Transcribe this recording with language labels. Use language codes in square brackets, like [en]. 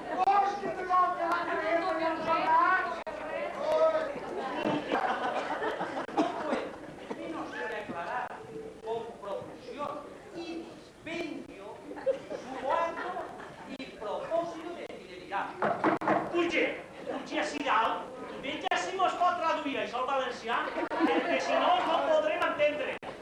[ca] Vols que te toque la cabeza en els sobrats? [es] Vino a declarar con profusión y dispendio su acto y propósito de fidelidad. [ca] Puge així dalt i veja si mos pot traduir això al valencià, perquè si no, no podrem entendre.